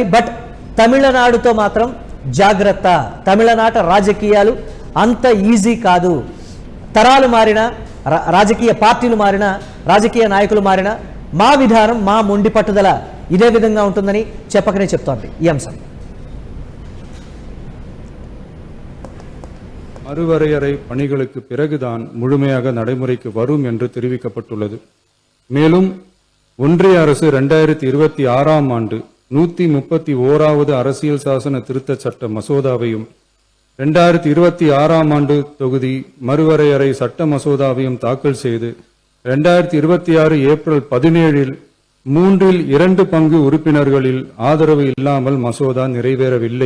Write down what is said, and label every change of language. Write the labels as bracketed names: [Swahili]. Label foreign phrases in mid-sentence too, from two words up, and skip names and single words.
[Telugu] బట్ తమిళనాడుతో మాత్రం జాగ్రత్త. తమిళనాట రాజకీయాలు అంత ఈజీ కాదు. తరాలు మారినా, రాజకీయ పార్టీలు మారినా, రాజకీయ నాయకులు మారినా మా విధానం, మా మొండి పట్టుదల ఇదే విధంగా ఉంటుందని చెప్పకనే చెప్తోంది ఈ అంశం. [Tamil] மறுவரையறை பணிகளுக்கு பிறகுதான் முழுமையாக நடைமுறைக்கு வரும் என்று தெரிவிக்கப்பட்டுள்ளது. மேலும் ஒன்றிய அரசு 2026ஆம் ஆண்டு 131வது அரசியல் சாசன திருத்த சட்ட மசோதாவையும் 2026ஆம் ஆண்டு தொகுதி மறுவரையறை சட்ட மசோதாவையும் தாக்கல் செய்து 2026 ஏப்ரல் 17இல் 2/3 பங்கு உறுப்பினர்களில் ஆதரவு இல்லாமல் மசோதா நிறைவேறவில்லை.